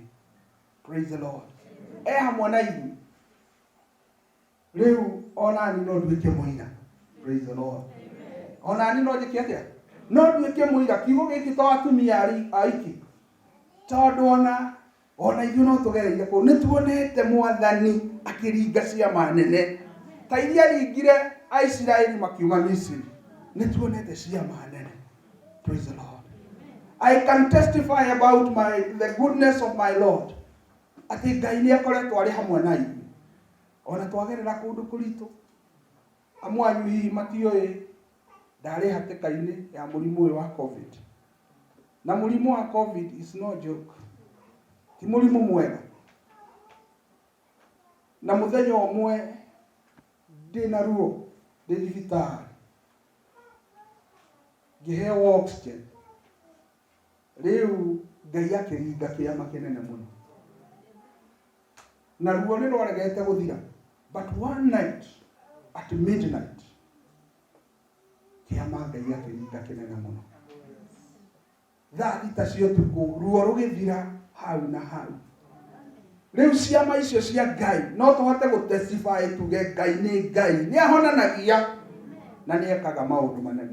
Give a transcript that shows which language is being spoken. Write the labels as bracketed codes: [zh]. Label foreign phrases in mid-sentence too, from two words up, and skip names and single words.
[en] Praise the Lord. [ki] Hamwe na inyuĩ. Rĩu ona ni no nduĩke mũira. [en] Praise the Lord. [ki] Ona ni no njĩke atĩa? No nduĩke mũira. Kiugo gĩkĩ to atumia aiki tondũ ona ithuĩ no tũgereire kũndũ. Nĩ tuonete Mwathani akĩringa ciama nene ta iria ringire Aisiraeli makiuma Misiri. Nĩ tuonete ciama nene. [en] Praise the Lord. I can testify about the goodness of my Lord. [ki] Ati Ngai nĩ akoretwo arĩ hamwe na ithuĩ ona twagerera kũndũ kũritũ. Amwe anyu hihi matiũĩ ndarĩ hatĩka-inĩ ya mũrimũ ũyũ wa COVID. Na mũrimũ wa COVID [en] is no joke. [ki] Ti mũrimũ mwega. Na mũthenya ũmwe ndĩna ruo ndĩ thibitarĩ ngĩheo oxygen. Rĩu Ngai akĩringa kĩama kĩnene mũno na ruo nĩ rwaregete gũthira. [en] But one night at midnight [ki] kĩama Ngai akĩringa kĩnene mũno. Thaa thita cia ũtukũ ruo rũgĩthira hau na hau. Rĩu ciama icio cia Ngai no tũhote gũtestify tuge Ngai nĩ Ngai, nĩ ahonanagia na nĩ ekaga maũndũ manene.